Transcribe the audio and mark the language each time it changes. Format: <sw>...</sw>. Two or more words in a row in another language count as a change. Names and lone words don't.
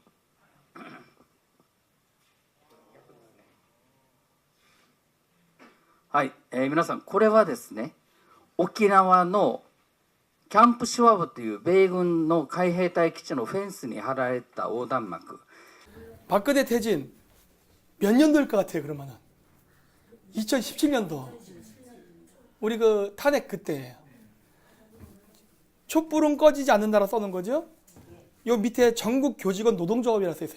<ja>はい、皆さんこれはですね沖縄のキャンプシュワブという米軍の海兵隊基地のフェンスに張られた横断幕。</ja> <ko>박근혜 퇴진 몇 년도일 것 같아요, 그러면은? 2017년도. 우리 그 탄핵 그때예요. 촛불은 꺼지지 않는다라 써놓은 거죠? 요 밑에 전국 교직원 노동조합이라 써 있어요.</ko>